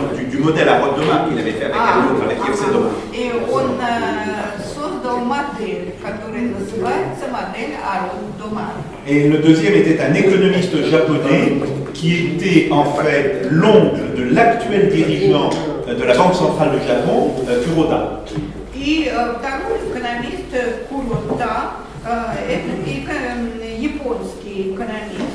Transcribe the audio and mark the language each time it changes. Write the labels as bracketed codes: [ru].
[fr] Du modèle Harrod-Domar qu'il avait fait avec un autre, avec Yves Sedon. [ru] И он создал модель, которая называется модель Harrod-Domar. [fr] Et le deuxième était un économiste japonais qui était en fait l'oncle de l'actuel dirigeant de la Banque centrale du Japon, Kuroda. [ru] И второй экономист Kuroda, это японский экономист.